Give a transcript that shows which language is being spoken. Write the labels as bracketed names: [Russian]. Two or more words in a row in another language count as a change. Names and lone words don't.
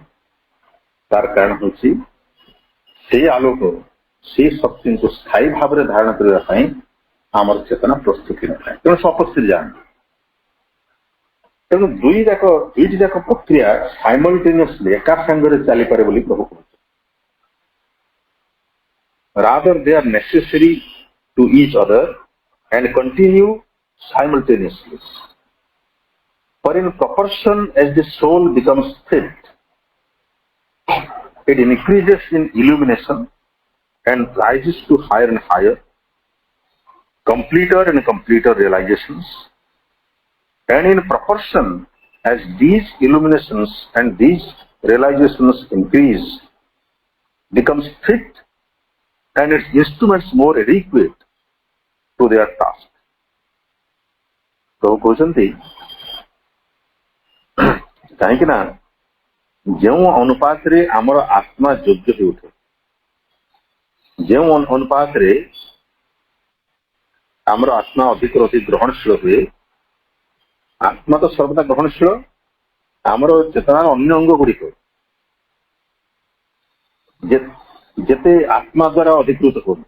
[Odia] ତାର କାରଣ ହେଉଛି ସେଇ ଆଲୋକ, ସେଇ ଶକ୍ତିକୁ ସ୍ଥାୟୀ ଭାବରେ ଧାରଣ କରିବା ପାଇଁ ଆମର ଚେତନା ପ୍ରସ୍ତୁତି ନଥାଏ, ତେଣୁ ସେ ଅପସ୍ଥିର ଯାଆନ୍ତି। ତେଣୁ ଦୁଇଟି ଯାକ ପ୍ରକ୍ରିୟା ସାଇମଲଟେନିୟସଲି ଏକା ସାଙ୍ଗରେ ଚାଲିପାରେ ବୋଲି ପ୍ରଭୁ କହୁଛନ୍ତି। [English] Rather they are necessary to each other and continue simultaneously. For in proportion as the soul becomes fit, it increases in illumination and rises to higher and higher, completer and completer realizations. And in proportion as these illuminations and these realizations increase, becomes fit, and its instruments more adequate to their task. [Odia] ପ୍ରଭୁ କହୁଛନ୍ତି କାହିଁକି ନା ଯେଉଁ ଅନୁପାତରେ ଆମର ଆତ୍ମା ଯୋଗ୍ୟ ହେଉଥାଏ, ଯେଉଁ ଅନୁପାତରେ ଆମର ଆତ୍ମା ଅଧିକରୁ ଅଧିକ ଗ୍ରହଣଶୀଳ ହୁଏ, ଆତ୍ମା ତ ସର୍ବଦା ଗ୍ରହଣଶୀଳ, ଆମର ଚେତନାର ଅନ୍ୟ ଅଙ୍ଗ ଗୁଡ଼ିକ ଯେତେ ଆତ୍ମା ଦ୍ୱାରା ଅଧିକୃତ ହୁଅନ୍ତି।